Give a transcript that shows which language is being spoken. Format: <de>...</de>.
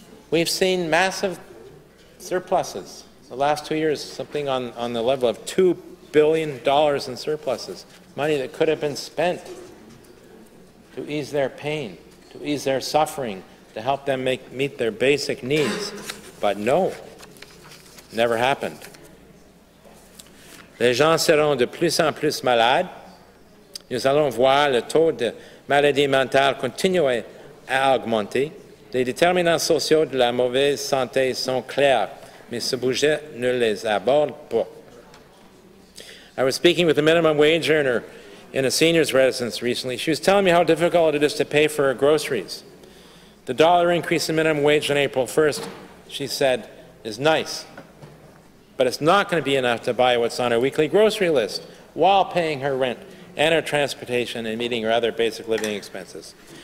<en>We've seen massive surpluses. The last 2 years, something on the level of $2 billion in surpluses, money that could have been spent to ease their pain, to ease their suffering, to help them meet their basic needs. But no, never happened.</en> <fr>Les gens seront de plus en plus malades. Nous allons voir le taux de maladie mentale continuer à augmenter. Les déterminants sociaux de la mauvaise santé sont clairs, mais ce budget ne les aborde pas.</fr> <en>I was speaking with a minimum wage earner in a senior's residence recently. She was telling me how difficult it is to pay for her groceries. The $1 increase in minimum wage on April 1st, she said, is nice, but it's not going to be enough to buy what's on her weekly grocery list while paying her rent and her transportation and meeting her other basic living expenses.</en>